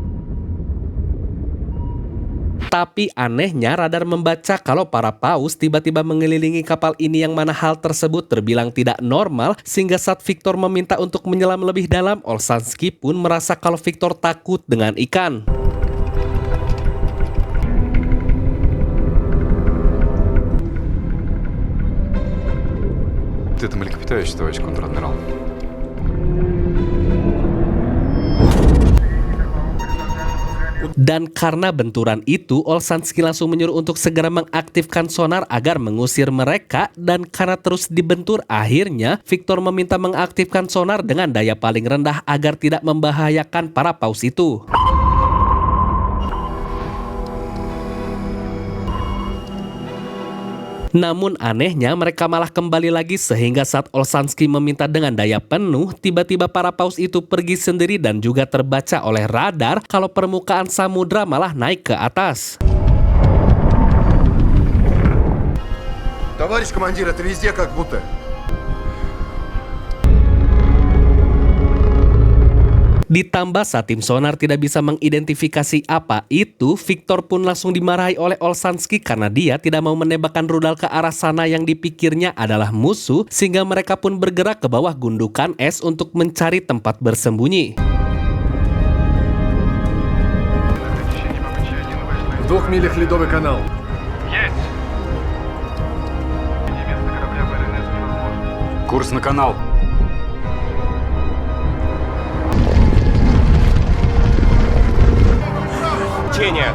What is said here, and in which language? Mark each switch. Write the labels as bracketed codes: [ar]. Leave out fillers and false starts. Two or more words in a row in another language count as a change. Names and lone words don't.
[id] Tapi anehnya radar membaca kalau para paus tiba-tiba mengelilingi kapal ini yang mana hal tersebut terbilang tidak normal, sehingga saat Victor meminta untuk menyelam lebih dalam, Olshansky pun merasa kalau Victor takut dengan ikan. [ru] Это млекопитающий, товарищ контр-адмирал. [id] Dan karena benturan itu, Olshansky langsung menyuruh untuk segera mengaktifkan sonar agar mengusir mereka, dan karena terus dibentur, akhirnya Victor meminta mengaktifkan sonar dengan daya paling rendah agar tidak membahayakan para paus itu. Namun anehnya mereka malah kembali lagi, sehingga saat Olshansky meminta dengan daya penuh, tiba-tiba para paus itu pergi sendiri dan juga terbaca oleh radar kalau permukaan samudra malah naik ke atas. [ru] Товарищ командир, это везде как будто. [id] Ditambah saat tim sonar tidak bisa mengidentifikasi apa itu, Victor pun langsung dimarahi oleh Olshansky karena dia tidak mau menembakkan rudal ke arah sana yang dipikirnya adalah musuh, sehingga mereka pun bergerak ke bawah gundukan es untuk mencari tempat bersembunyi. [ru] В 2 милях ледовый канал. Курс на канал. Течение.